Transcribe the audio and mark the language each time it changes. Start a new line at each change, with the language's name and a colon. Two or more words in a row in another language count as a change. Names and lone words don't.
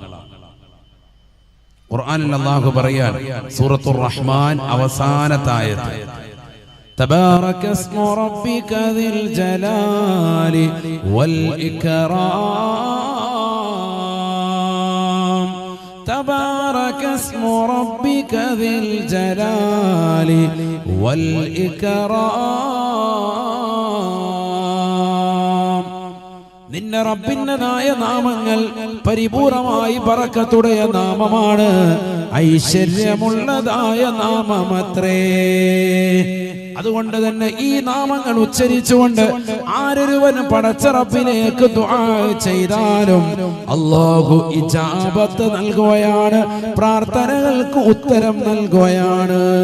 Malayalam: ഖുർആനിൽ അല്ലാഹു പറയാൻ, സൂറത്തുർ റഹ്മാൻ അവസാനത്തെ ആയത്ത്,
Arabic: تبارك اسم ربك ذي الجلال والإكرام. تبارك اسم ربك ذي الجلال والإكرام.
Malayalam: നിന്റെ റബ്ബിൻ്റെതായ നാമങ്ങൾ പരിപൂർണമായി ബറക്കത്തുடைய നാമമാണ്, ഐശ്വര്യമുള്ളതായ നാമമത്രേ. അതുകൊണ്ട് തന്നെ ഈ നാമങ്ങൾ ഉച്ചരിച്ചുകൊണ്ട് ആരൊരുവൻ പടച്ച റബ്ബിലേക്ക് ദുആ ചെയ്താലും അല്ലാഹു ഇജാബത്ത് നൽകുകയാണ്, പ്രാർത്ഥനകൾക്ക് ഉത്തരം നൽകുകയാണ്.